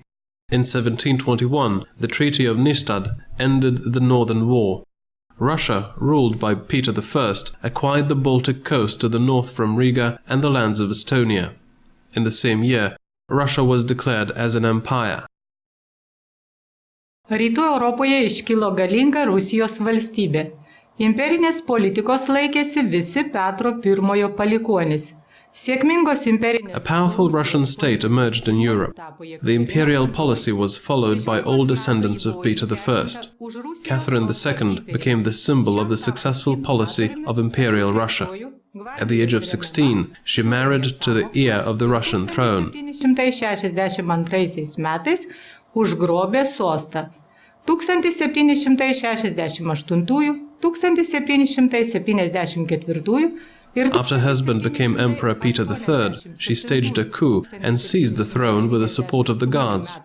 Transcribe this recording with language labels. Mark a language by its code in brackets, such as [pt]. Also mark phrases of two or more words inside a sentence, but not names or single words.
[en] In 1721, the Treaty of Nystad ended the Northern War. Russia, ruled by Peter I, acquired the Baltic coast to the north from Riga and the lands of Estonia. In the same year, Russia was declared as an empire. [lt] Rytų Europoje iškilo galinga Rusijos valstybė. Imperinės politikos laikėsi visi Petro I palikuonys. [en] A powerful Russian state emerged in Europe. The imperial policy was followed by all descendants of Peter I. Catherine II became the symbol of the successful policy of imperial Russia. At the age of 16, she married to the heir of the Russian throne. [lt] 1762 metais užgrobė sostą. 1768–1774 [en] After her husband became Emperor Peter III, she staged a coup and seized the throne with the support of the Guards.